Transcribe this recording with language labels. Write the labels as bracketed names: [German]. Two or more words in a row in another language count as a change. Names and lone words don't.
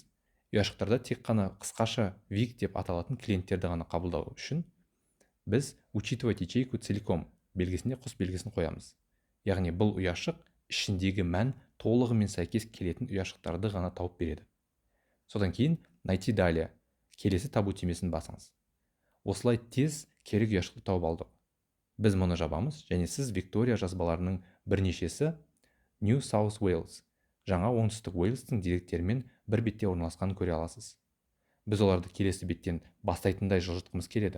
[Kazakh] Ұяшықтарда тек қана қысқаша Vic деп аталатын клиенттерді ғана қабылдау үшін біз [Russian] учитывать ячейку целиком [Kazakh] белгісіне құс белгісін қоямыз. Яғни бұл ұяшық ішіндегі мән толығымен сәйкес келетін ұяшықтарды ғана тауып береді. Содан кейін [Russian] найти далее [Kazakh] келесі табу түймесін басыңыз. Осылай тез керек ұяшықты тауып алдық. Біз мұны жабамыз және сіз Виктория жазбаларының бірнешесі New South Wales, жаңа оңтүстік Уэльстің деректерімен бір бетте орналасқанын көре аласыз. Біз оларды келесі беттен бастайтындай жылжытқымыз келеді.